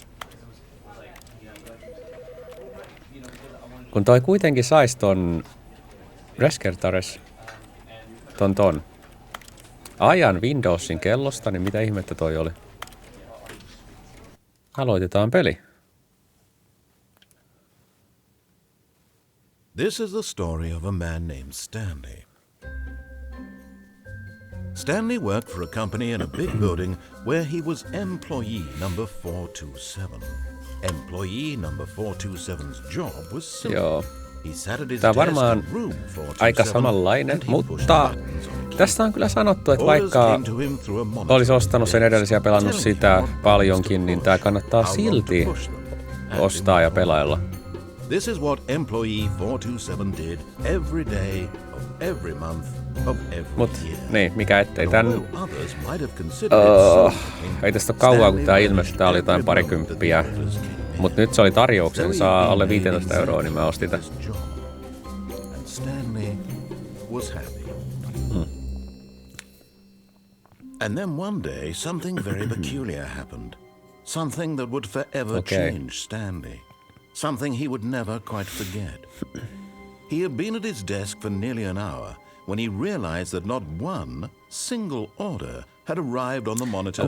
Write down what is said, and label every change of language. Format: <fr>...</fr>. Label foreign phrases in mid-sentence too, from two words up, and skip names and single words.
<fi>Kun toi kuitenkin sais ton Reskertares ton ajan Windowsin kellosta, niin mitä ihmettä toi oli? Aloitetaan peli.</fi> <en>This is the story of a man named Stanley. Stanley worked for a company in a big building where he was employee number 427. Employee number 427's job was simple.</en> <fi>Joo.</fi> <en>He sat at his</en> <fi>Tää on</fi> <en>desk</en> <fi>varmaan</fi> <en>in room 427</en> <fi>aika samanlainen,</fi> <en>and he pushed</en> <fi>mutta</fi> <en>buttons on keyboard.</en> <fi>tästä on kyllä sanottu, että vaikka</fi> <en>Orders came to him through a monitor</en> <fi>olisi ostanut sen edellisiä ja pelannut</fi> <en>telling</en> <fi>sitä</fi> <en>him what</en> <fi>paljonkin,</fi> <en>buttons</en> <fi>niin</fi> <en>to</en> <fi>tää</fi> <en>push,</en> <fi>kannattaa</fi> <en>how long to</en> <fi>silti</fi> <en>push them, and</en> <fi>ostaa</fi> <en>in</en> <fi>ja</fi> <en>what</en> <fi>pelailla.</fi> <en>This is what employee 427 did every day of every month of every</en> <fi>Mut</fi> <en>year.</en> <fi>niin, mikä ettei tän.</fi> <en>Although others might have considered it something,</en> <fi>Ei tästä ole kauan, kun tää</fi> <en>Stanley</en> <fi>ilmestyi, tää oli</fi> <en>waited</en> <fi>jotain</fi> <en>every</en> <fi>parikymppiä.</fi> <en>month that the orders came in.</en> <fi>Mut nyt se oli tarjouksen,</fi> <en>So he</en> <fi>saa alle</fi> <en>made</en> <fi>15 euroa, niin mä ostin tän.</fi> <en>this job. And Stanley was happy. And then one day something very peculiar happened. Something that would forever Okay. change Stanley. Something he would never quite forget. He had been at his desk for nearly an hour when he realized that not one single order had arrived on the monitor</en>